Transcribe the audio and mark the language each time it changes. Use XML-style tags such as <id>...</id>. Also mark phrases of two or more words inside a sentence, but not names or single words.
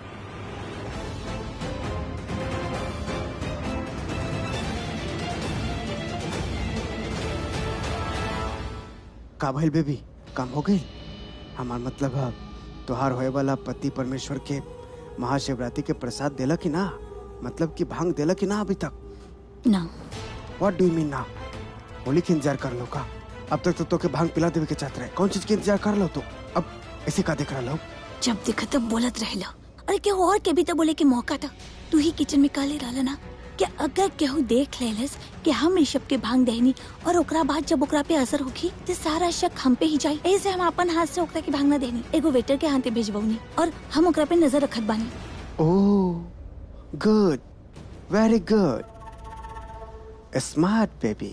<bho>का भइल बेबी, काम हो गई? हमार मतलब है तोहार होए वाला पति परमेश्वर के महाशिवरात्रि के प्रसाद देला कि ना? मतलब कि भांग देला कि ना अभी तक? ना।</bho> <en>What do you mean</en> <bho>ना? होली के इंतजार कर लो का? अब तक तो के भांग पिला देवे के चाहते रहे, कौन चीज के इंतजार कर लो तो अब ऐसे का देख रहा लो? जब देखा तब बोलत रहेला। अरे केहू और के भी तो बोले के मौका था। तू ही किचन में काले रहला ना कि अगर केहू देख लेलस कि हम ऋषभ के भांग देनी और ओकरा बाद जब ओकरा पे असर होगी तो सारा शक हम पे ही जाई। ऐसे हम अपन हाथ से ओकरा के भांग न देनी, एगो वेटर के हाथे भेजबौनी और हम ओकरा पे नजर रखत बानी।</bho> <en>Oh good, very good, Smart baby.</en>